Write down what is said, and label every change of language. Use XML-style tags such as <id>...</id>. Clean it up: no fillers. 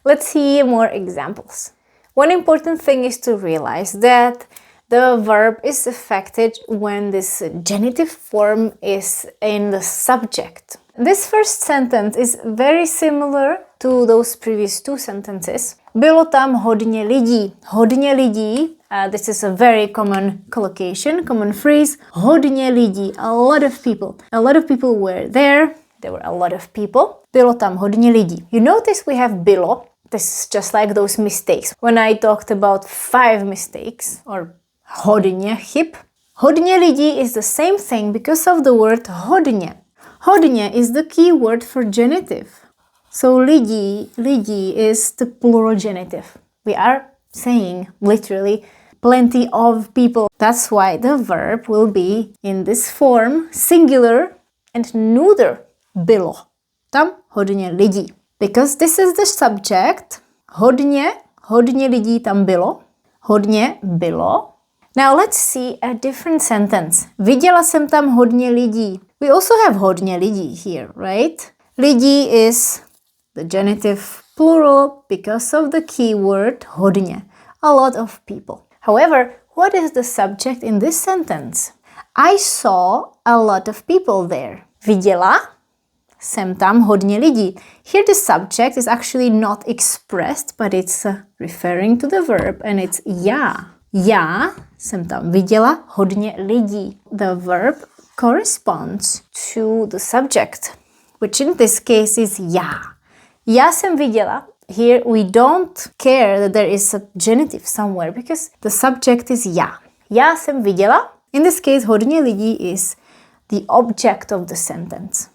<en>Let's see more examples. One important thing is to realize that the verb is affected when this genitive form is in the subject. This first sentence is very similar to those previous 2 sentences.</en> <cs>Bylo tam hodně lidí. Hodně lidí,</cs> <en>this is a very common collocation, common phrase.</en> <cs>Hodně lidí,</cs> <en>a lot of people. A lot of people were there. There were a lot of people.</en> <cs>Bylo tam hodně lidí.</cs> <en>You notice we have bylo. This is just like those mistakes. When I talked about 5 mistakes, or hodně chyb.</en> <cs>Hodně lidí</cs> <en>is the same thing because of the word hodně. Hodně is the key word for genitive. So lidí is the plural genitive. We are saying literally plenty of people. That's why the verb will be in this form, singular and neuter. Bylo.</en> <cs>Tam hodně lidí.</cs> <en>Because this is the subject.</en> <cs>Hodně lidí tam bylo. Hodně bylo.</cs> <en>Now let's see a different sentence.</en> <cs>Viděla jsem tam hodně lidí.</cs> <en>We also have</en> <cs>hodně lidí</cs> <en>here, right? Lidí is the genitive plural because of the keyword hodně. A lot of people. However, what is the subject in this sentence? I saw a lot of people there.</en> <cs>Viděla jsem tam hodně lidí.</cs> <en>Here the subject is actually not expressed, but it's referring to the verb, and it's já.</en> <cs>Já jsem tam viděla hodně lidí.</cs> <en>The verb corresponds to the subject, which in this case is já.</en> <cs>Já jsem viděla.</cs> <en>Here we don't care that there is a genitive somewhere because the subject is já.</en> <cs>Já jsem viděla.</cs> <en>In this case, hodně lidí is the object of the sentence.</en>